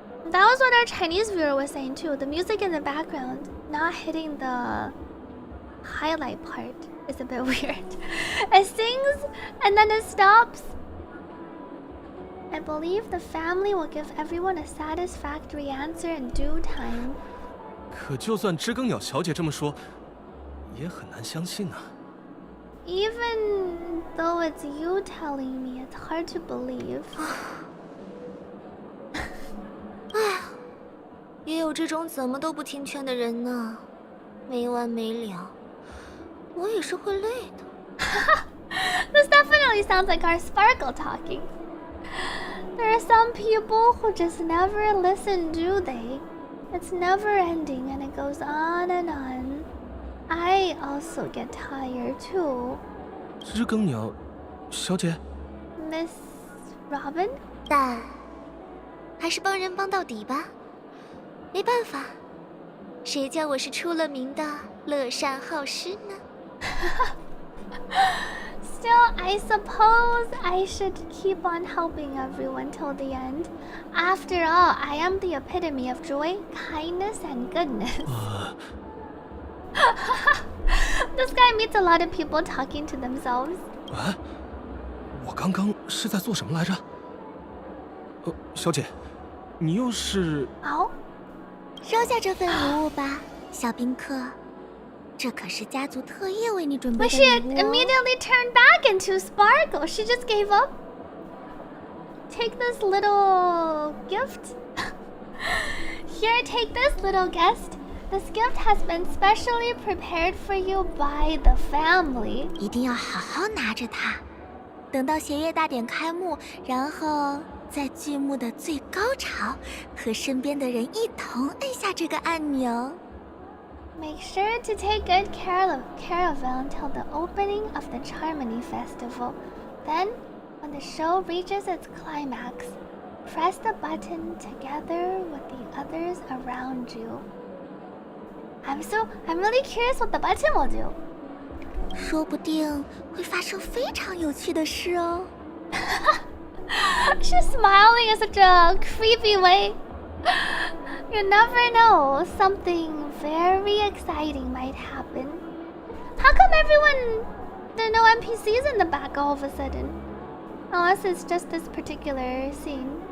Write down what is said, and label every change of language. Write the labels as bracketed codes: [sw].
[en] That was what our Chinese viewer was saying too. The music in the background, not hitting the highlight part, is a bit weird. It sings and then it stops. I believe the family will give everyone a satisfactory answer in due time. [zh] 可就算知更鸟小姐这么说，也很难相信啊。 [en] Even though it's you telling me, it's hard to believe. [zh] 唉，也有这种怎么都不听劝的人呢，没完没了。我也是会累的。 [en] This definitely sounds like our Sparkle talking. There are some people who just never listen, do they? It's never ending and it goes on and on. I also get tired too. [zh] 知更鸟小姐 [en] Miss Robin? [zh] 但还是帮人帮到底吧。没办法，谁叫我是出了名的乐善好施呢？ [en] Still, I suppose I should keep on helping everyone till the end. After all, I am the epitome of joy, kindness, and goodness. This guy meets a lot of people talking to themselves. [zh] 啊，我刚刚是在做什么来着？小姐，你又是？哦，收下这份礼物吧，小宾客。这可是家族特意为你准备 [en] But [zh] 的 [en] she [zh] 礼物。 [en] immediately turned back into Sparkle. She just gave up. Take this little gift. Here, take this little guest. This gift has been specially prepared for you by the family. [zh] 一定要好好拿着它，等到弦乐大典开幕，然后在剧目的最高潮，和身边的人一同按下这个按钮。 [en] Make sure to take good care of until the opening of the Charmony Festival. Then, when the show reaches its climax, press the button together with the others around you. I'm really curious what the button will do. [zh] 说不定会发生非常有趣的事哦。 [en] She's smiling in such a creepy way. You never know, something very exciting might happen. How come there are no NPCs in the back all of a sudden? Unless it's just this particular scene.